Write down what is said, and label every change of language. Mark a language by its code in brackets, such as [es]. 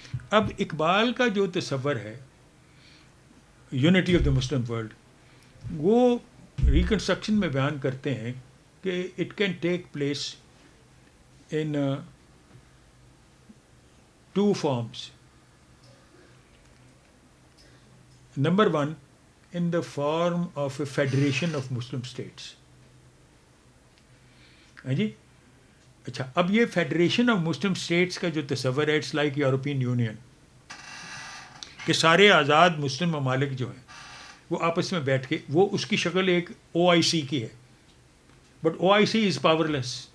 [ur] اب اقبال کا جو تصور ہے [en] unity of the Muslim world, [ur] وہ ریکنسٹرکشن میں بیان کرتے ہیں کہ [en] It can take place in 2 forms. Number 1, in the form of a federation of Muslim states. [ur] ہاں جی اچھا، اب یہ فیڈریشن آف مسلم اسٹیٹس کا جو تصور ہے [en] it's like European Union, [ur] کہ سارے آزاد مسلم ممالک جو ہیں وہ آپس میں بیٹھ کے، وہ اس کی شکل ایک OIC کی ہے، [en] But OIC is powerless.